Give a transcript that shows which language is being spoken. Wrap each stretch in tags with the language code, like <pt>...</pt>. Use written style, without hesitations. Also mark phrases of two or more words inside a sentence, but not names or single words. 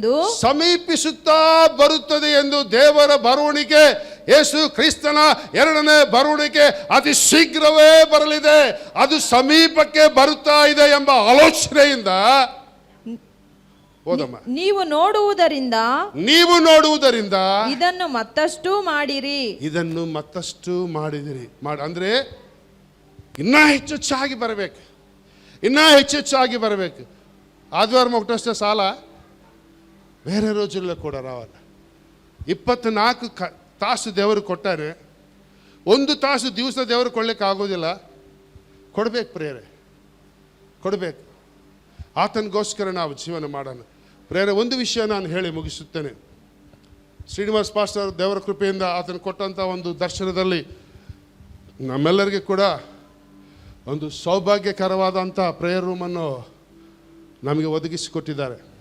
<kn>ಎಂದು ದೇವರ ಬರುವಣಿಗೆ, ಯೇಸು ಕ್ರಿಸ್ತನ ಎರಡನೇ ಬರುವಣಿಗೆ ಅತಿ ಶೀಘ್ರವೇ ಬರಲಿದೆ, ಅದು ಸಮೀಪಕ್ಕೆ ಬರುತ್ತಾ ಇದೆ ಎಂಬ ಆಲೋಚನೆಯಿಂದ ಓದಮ್ಮ. ನೀವು ನೋಡುವುದರಿಂದ ಇದನ್ನು ಮತ್ತಷ್ಟು ಮಾಡಿದಿರಿ. ಅಂದ್ರೆ ಇನ್ನೂ ಹೆಚ್ಚೆಚ್ಚಾಗಿ ಬರಬೇಕು.</kn> <te>ఆదివారం ఒకటొస్తే చాలా, వేరే రోజుల్లో కూడా రావాలి.</te> <kn>24 ತಾಸು ದೇವರು ಕೊಟ್ಟಾರೆ, 1 ತಾಸು ದಿವಸ ದೇವರು ಕೊಡ್ಲಿಕ್ಕೆ ಆಗೋದಿಲ್ಲ. ಕೊಡಬೇಕು ಪ್ರೇರೆ, ಕೊಡಬೇಕು. ಆತನಿಗೋಸ್ಕರ ನಾವು ಜೀವನ ಮಾಡೋಣ ಪ್ರೇರೆ. ಒಂದು ವಿಷಯ ನಾನು ಹೇಳಿ ಮುಗಿಸುತ್ತೇನೆ. ಶ್ರೀನಿವಾಸ್ ಪಾಸ್ಟರ್ ದೇವರ ಕೃಪೆಯಿಂದ ಆತನು ಕೊಟ್ಟಂಥ ಒಂದು ದರ್ಶನದಲ್ಲಿ ನಮ್ಮೆಲ್ಲರಿಗೆ ಕೂಡ ಒಂದು ಸೌಭಾಗ್ಯಕರವಾದಂಥ</kn> <en>prayer roomನ್ನು</en> <kn>ನಮಗೆ ಒದಗಿಸಿಕೊಟ್ಟಿದ್ದಾರೆ.</kn>